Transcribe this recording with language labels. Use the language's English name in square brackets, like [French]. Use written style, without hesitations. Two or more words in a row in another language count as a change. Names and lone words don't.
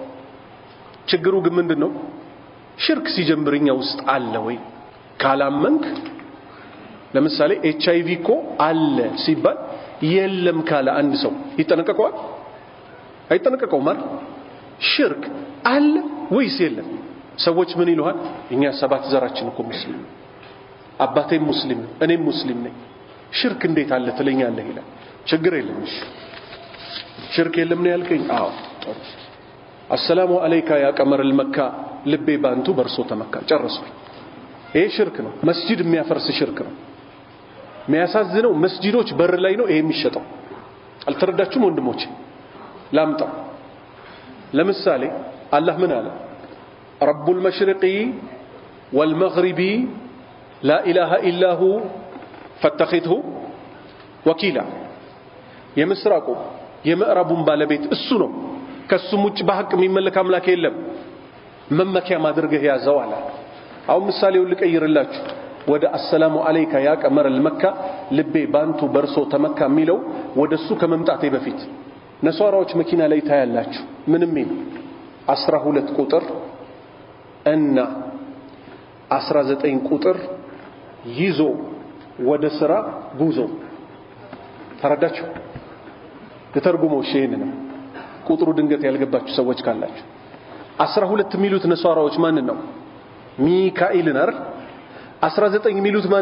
[Amharic] ችግሩ ግን ምንድነው ሽርክ ሲጀምርኛ ውስጥ አለ ወይ ካላመንክ ለምሳሌ ኤችአይቪ እኮ አለ ሲባል የለም ካለ አንድ ሰው ይጠነቀቀዋል አይጠነቀቀውም አይደል ሽርክ አለ ወይስ የለም ሰዎች ምን ይሉሃል እኛ ሰባት ዘራችን እኮ ሙስሊም አባቴም ሙስሊም እኔም ሙስሊም ነኝ ሽርክ እንዴት አለ ትለኛለህ ይላል ችግር የለም እሺ ሽርክ የለም ነው ያልከኝ አዎ [Arabic] السلام عليك يا قمر المكة [Amharic] ልቤ ባንቱ በርሶ ተመካ ጨርሶ ይሄ ሽርክ ነው መስጂድ የሚያፈርስ ሽርክ ነው የሚያሳዝነው መስጂዶች በር ላይ ነው ይሄ የሚሸጠው አልተረዳችሁም ወንድሞቼ ላምጣ ለምሳሌ አላህ ምን አለ [Arabic] رب المشرق والمغرب لا اله الا هو فاتخذه وكيلا [Amharic] የምስራቁ የምዕራቡን ባለቤት እሱ ነው ከሱም ውጭ በሐቅ የሚመለክ አምላክ የለም መመኪያ ማድረግህ ያዘው አለ አሁን ምሳሌውን ልቀይርላችሁ ወደ [Arabic] السلام عليك يا قمر المكة [Amharic] ልቤ ባንቱ በርሶ ተመካ የሚለው ወደሱ ከመምጣቴ በፊት ነሷራዎች መኪና ላይ ታያላችሁ ምንም ይል 12 ቁጥር እና 19 ቁጥር ይዞ ወደ ስራ ጉዞ ተረዳችሁ ለተርጉመው ሸይን ነው ቁጥሩ ድንገት ያልገባችሁ ሰዎች ካላችሁ 12 ሚሉት ነሷራዎች ማን ነው ሚካኤልን አይደል 19 ሚሉት ማን